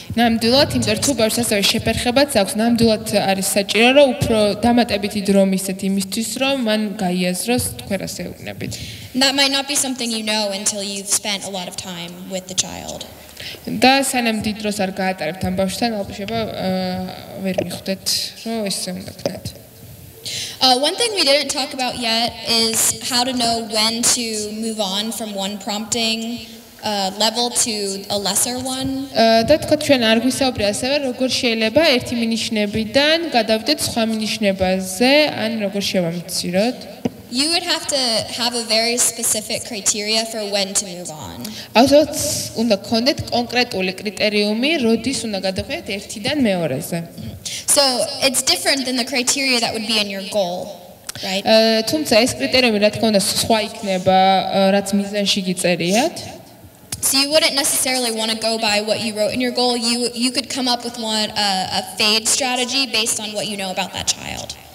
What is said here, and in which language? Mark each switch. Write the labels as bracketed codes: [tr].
[ka] ნამდვილად, იმიტომ რომ თუ ბავშვს ასევე შეფერხებაც აქვს, ნამდვილად არის საჭირო, რომ უფრო დამატებითი დრო მისცეთ იმისთვის, რომ მან გაიაზროს თქვენ რას ეუბნებით. [en] That might not be something you know until you've spent a lot of time with the child. [ka] და სანამ დიდ დროს არ გაატარებთ ამ ბავშვთან, ალბათ ვერ მიხვდეთ, რომ ესე უნდა გქნათ. [en] One thing we didn't talk about yet is how to know when to move on from one prompting level to a lesser one. [ka] და თქვა ჩვენ არ გვისაუბრე ასევე როგორ შეიძლება ერთი მინიშნებიდან გადავიდეთ სხვა მინიშნებაზე, ან როგორ შევამციროთ. [en] You would have to have a very specific criteria for when to move on. [ka] Autot უნდა გქონდეთ კონკრეტული კრიტერიუმი, როდის უნდა გადავხედეთ ერთიდან მეორეზე. [en] So it's different than the criteria that would be in your goal, right? [ka] თუმცა ეს კრიტერიუმი რა თქმა უნდა სხვა იქნება, რაც მიზანში გიწერიათ. [en] So you wouldn't necessarily want to go by what you wrote in your goal. You could come up with a fade strategy based on what you know about that child.